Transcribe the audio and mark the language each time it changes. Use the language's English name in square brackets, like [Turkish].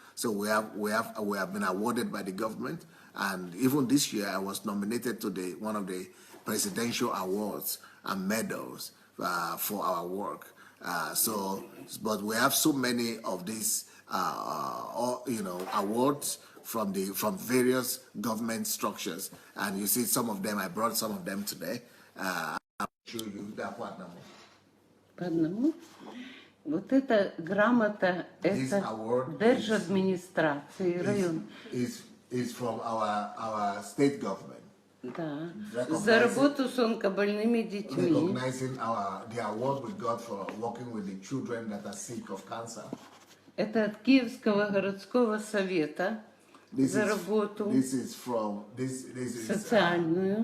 [English] So we have been awarded by the government, and even this year I was nominated to one of the presidential awards and medals for our work. But we have so many of these awards from various government structures, and you see some of them. I brought some of them today. I'll show you that part number. [Russian] По одному. Вот эта грамота, это держадминистрации район. [English] Is from our state government. [Russian] Да. За работу с онкобольными детьми. [English] Recognizing the award we got for working with the children that are sick of cancer. [Russian] Это от Киевского городского совета за работу социальную.